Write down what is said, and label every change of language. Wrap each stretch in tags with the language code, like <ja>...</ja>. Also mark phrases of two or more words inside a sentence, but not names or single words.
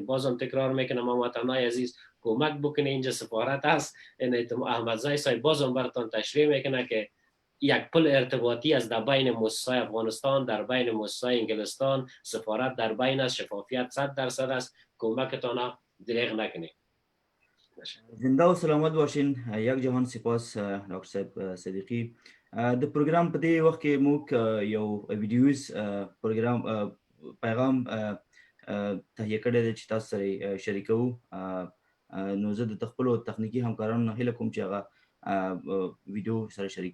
<fa>بازم تکرار میکنم ما وطنای عزیز کمک بکنه، اینجا سفارت هست، این احمدزای صاحب بازم براتون تشریح میکنه که یک پل ارتباطی است در بین مؤسسه افغانستان، در بین مؤسسه انگلستان، سفارت در بین است، شفافیت 100% است، کمکتان دریغ نکنید. زنده و سلامت باشین. یک جهان سپاس ډاکټر صاحب صدیقی.</fa> <ps>د پروګرام په دې وخت کې موږ یو ویډیوز پروګرام پیغام تهیه کړی دی چې تاسو سره شریکوو. نو زه د خپلو تخنیکي همکارانو هیله کوم چې هغه ویډیو سره شریک.</ps>